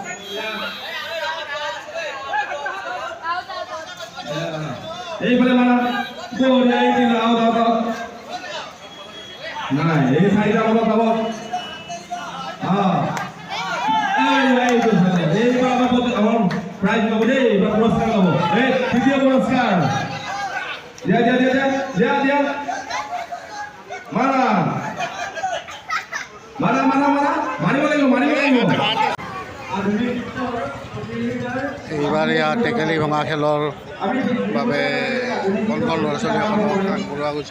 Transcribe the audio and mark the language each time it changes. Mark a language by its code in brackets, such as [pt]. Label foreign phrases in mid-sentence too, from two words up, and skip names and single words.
[bn] এইফালে মাৰা Gloria এই আউট নাই এই সাইডে আমরা পাবো এইবার আমার প্রাইজ পাবো দেই এবার পুরস্কার পাবো এই তৃতীয় পুরস্কার দিয়া মারা মারিব লাগিব [as] এইবাৰ ইয়াত টেকেলি ভঙা খেলৰ বাবে কণ কণ ল'ৰা ছোৱালীসকলক আগবঢ়োৱা গৈছে।